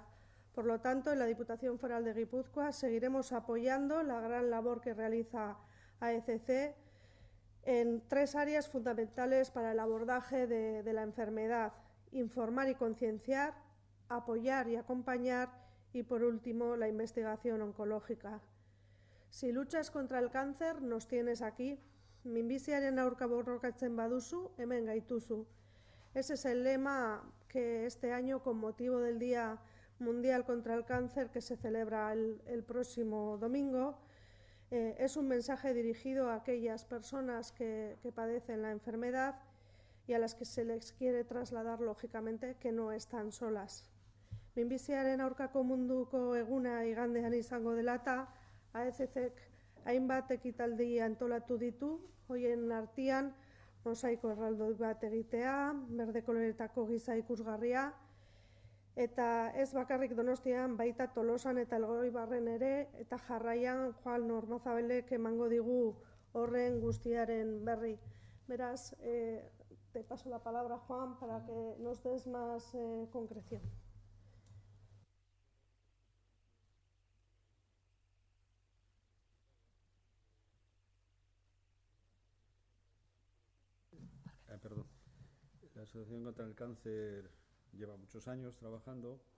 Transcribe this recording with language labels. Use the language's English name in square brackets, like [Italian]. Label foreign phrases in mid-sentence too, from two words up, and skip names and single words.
[Spanish] Por lo tanto, en la Diputación Foral de Guipúzcoa seguiremos apoyando la gran labor que realiza AECC en 3 áreas fundamentales para el abordaje de la enfermedad: informar y concienciar, apoyar y acompañar y, por último, la investigación oncológica. Si luchas contra el cáncer, nos tienes aquí. [Basque] Minbiziaren aurka borrokatzen baduzu, hemen gaituzu. [Spanish] Ese es el lema que este año, con motivo del Día Mundial contra el Cáncer, que se celebra el próximo domingo, es un mensaje dirigido a aquellas personas que padecen la enfermedad y a las que se les quiere trasladar, lógicamente, que no están solas. [Basque] Minbiziaren aurkako munduko eguna igandean izango dela eta AECCk hainbat ekitaldi antolatu ditu, hoien artean mosaiko erraldoi bat egitea, berde koloretako giza ikusgarria, eta ez bakarrik Donostian, baita Tolosan eta Elgoibarren ere, eta jarraian Juan Ormazabelek emango digu horren guztiaren berri. Beraz, [Spanish] te paso la palabra, Juan, para que nos des más concreción. La Asociación contra el Cáncer lleva muchos años trabajando.